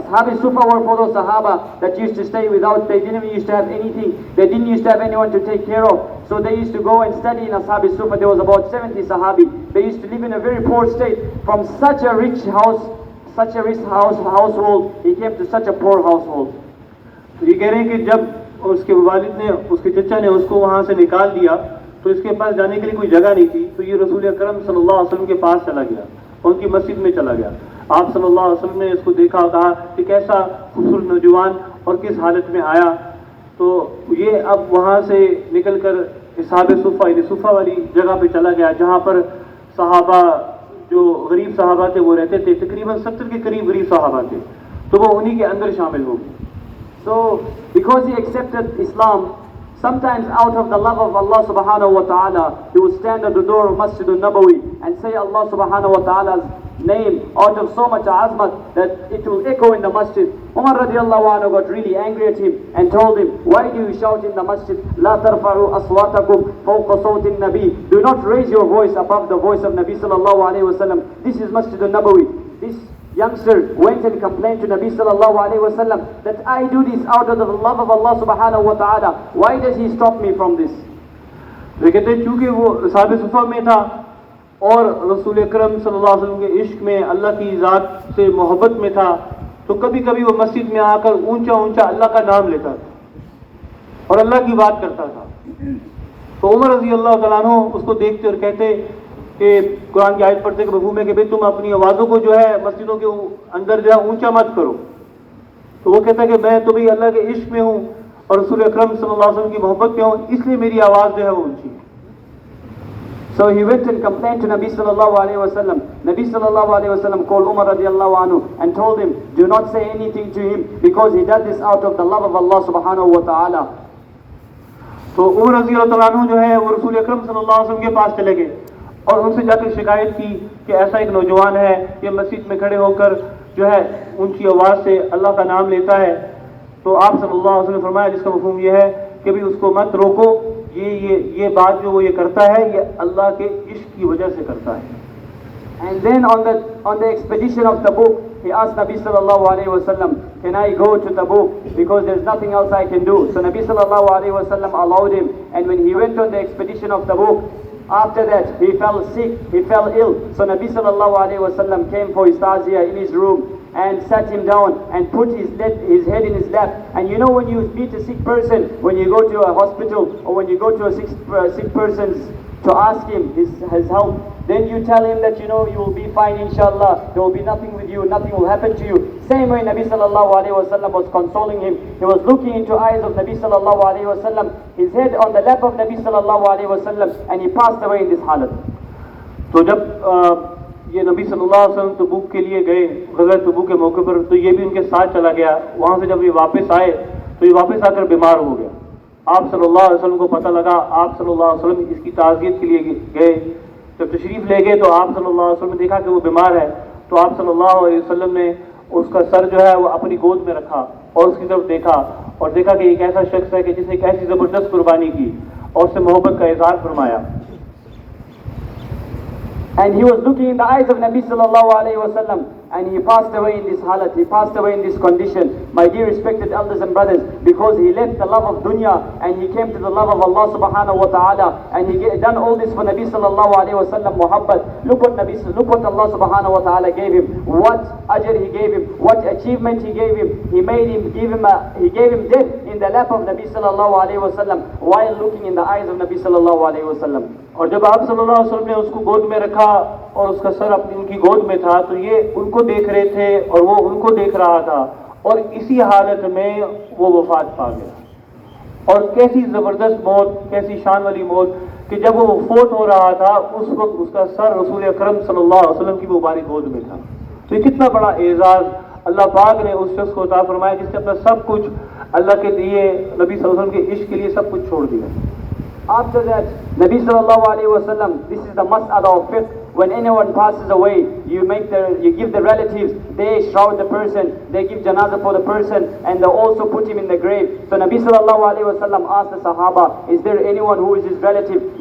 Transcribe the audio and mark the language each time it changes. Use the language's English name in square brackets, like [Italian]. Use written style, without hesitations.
[English] Shabe-e-jummah were for those Sahaba that used to stay without, they didn't even used to have anything, they didn't used to have anyone to take care of. So they used to go and study in Shabe-e-jummah. There was about 70 Sahabi. They used to live in a very poor state. From such a rich house, such a rich household, he came to such a poor household. [Hindi] तो ये कह रहे हैं कि जब उसके वालिद ने, उसके चचा ने उसको वहाँ से निकाल दिया तो इसके पास जाने के लिए कोई जगह नहीं थी, तो ये रसूल अकरम सल्लल्लाहु अलैहि वसल्लम के पास चला गया, उनकी मस्जिद में चला गया. आप सल्लल्लाहु अलैहि वसल्लम ने इसको देखा और कहा कि कैसा खूबसूरत नौजवान और किस हालत में आया. तो ये अब वहाँ से निकल कर साहब-ए-सुफ़ा यानी सुफ़ा वाली जगह पे चला गया जहाँ पर सहाबा जो गरीब सहाबा थे वो रहते थे, तकरीबन 70 के करीब गरीब सहाबा थे, तो वो उन्हीं के अंदर शामिल हो गए. [English] So because he accepted Islam, sometimes out of the love of Allah subhanahu wa ta'ala, he would stand at the door of Masjid-e-Nabawi and say Allah subhanahu wa ta'ala's name out of so much azmat that it will echo in the masjid. Umar radiallahu anhu got really angry at him and told him, "Why do you shout in the masjid? [Arabic] La tarfa'u aswatakum fawqa sawti nabi." [English] Do not raise your voice above the voice of Nabi sallallahu alayhi wa sallam. This is Masjid-e-Nabawi. This youngster went and complained to Nabi sallallahu alayhi wa sallam that I do this out of the love of Allah subhanahu wa ta'ala. Why does he stop me from this? [Hindi] वे कहते हैं चूंकि वो साहब-ए-सुफ़ा में था और रसूल अकरम सल्लल्लाहु अलैहि वसल्लम के इश्क में, अल्लाह की ज़ात से मोहब्बत में था, तो कभी कभी वो मस्जिद में आकर ऊंचा ऊंचा अल्लाह का नाम लेता था और अल्लाह की बात करता था. तो उमर रज़ी अल्लाह तआला अन्हु उसको देखते और कहते कि कुरान की आयत पढ़ते कि मफ़हूम है कि भाई तुम अपनी आवाज़ों को जो है मस्जिदों के अंदर जो है ऊंचा मत करो. तो वो कहता है कि मैं तो भाई अल्लाह के इश्क में हूँ और रसूल अकरम सल्लल्लाहु अलैहि वसल्लम की मोहब्बत में हूँ, इसलिए मेरी आवाज़ जो है वो ऊंची है. [English] So he went and complained to Nabi sallallahu alayhi wa sallam. Nabi sallallahu alayhi wa sallam called Umar radiallahu anhu and told him, do not say anything to him because he does this out of the love of Allah subhanahu wa ta'ala. [Hindi] तो उमर रज़ी अल्लाह तआला अन्हु जो है वो रसूल अकरम सल्लल्लाहु अलैहि वसल्लम के पास चले गए और उनसे जाकर शिकायत की कि ऐसा एक नौजवान है, ये मस्जिद में खड़े होकर जो है ऊंची आवाज़ से अल्लाह का नाम लेता है, तो आप सल्लल्लाहु अलैहि वसल्लम ने फरमाया जिसका मफ़हूम ये है कि भाई उसको मत रोको, ये बात जो वो ये करता है ये अल्लाह के इश्क की वजह से करता है। [English] And then on the expedition of Tabuk, he asked Nabi sallallahu alaihi wasallam, "Can I go to Tabuk? Because there's nothing else I can do." So Nabi sallallahu alaihi wasallam allowed him, and when he went on the expedition of Tabuk, after that he fell sick, he fell ill. So Nabi sallallahu alaihi wasallam came for his ta'ziyah in his room and sat him down and put his head in his lap. And you know, when you meet a sick person, when you go to a hospital or when you go to a sick person's to ask him his help, then you tell him that, you know, you will be fine inshallah, there will be nothing with you, nothing will happen to you. Same way Nabi sallallahu alaihi wasallam was consoling him. He was looking into eyes of Nabi sallallahu alaihi wasallam, his head on the lap of Nabi sallallahu alaihi wasallam, and he passed away in this halat. [Hindi] तो जब ये नबी सल्लल्लाहु अलैहि वसल्लम तबूक के लिए गए, ग़ज़वा तबूक के मौके पर, तो ये भी उनके साथ चला गया। वहाँ से जब ये वापस आए तो ये वापस आकर बीमार हो गया। आप सल्लल्लाहु अलैहि वसल्लम को पता लगा, आप सल्लल्लाहु अलैहि वसल्लम इसकी ताज़ियत के लिए गए। जब तशरीफ़ ले गए तो आप सल्लल्लाहु अलैहि वसल्लम ने देखा कि वो बीमार है, तो आप सल्लल्लाहु अलैहि वसल्लम ने उसका सर जो है वो अपनी गोद में रखा और उसकी तरफ देखा और देखा कि एक ऐसा शख्स है कि जिसने एक ऐसी ज़बरदस्त कुर्बानी की और उससे मोहब्बत का इज़हार फरमाया। [English] And he was looking in the eyes of Nabi sallallahu alaihi wasallam, and he passed away in this halat, he passed away in this condition. My dear respected elders and brothers, because he left the love of dunya and he came to the love of Allah subhanahu wa ta'ala, and he done all this for Nabi sallallahu alaihi wasallam muhabbat. Look what Allah subhanahu wa ta'ala gave him, what ajr he gave him, what achievement he gave him. He gave him death in the lap of Nabi sallallahu alaihi wasallam while looking in the eyes of Nabi sallallahu alaihi wasallam. [Hindi] और जब आप सल्लल्लाहु अलैहि वसल्लम ने उसको गोद में रखा और उसका सर अपनी उनकी गोद में था, तो ये उनको देख रहे थे और वो उनको देख रहा था, और इसी हालत में वो वफात पा गया। और कैसी ज़बरदस्त मौत, कैसी शान वाली मौत कि जब वो फोत हो रहा था उस वक्त उसका सर रसूल अकरम सल्लल्लाहु अलैहि वसल्लम की मुबारक गोद में था। तो ये कितना बड़ा एजाज़ अल्लाह पाक ने उस शख्स को अता फरमाया जिसने अपना सब कुछ अल्लाह के लिए, नबी सल्लल्लाहु अलैहि वसल्लम के इश्क के लिए सब कुछ छोड़ दिया। [English] After that, Nabi sallallahu alaihi wasallam, this is the mas'ala of fiqh. When anyone passes away, you give the relatives, they shroud the person, they give janazah for the person, and they also put him in the grave. So Nabi sallallahu alaihi wasallam asked the Sahaba, is there anyone who is his relative?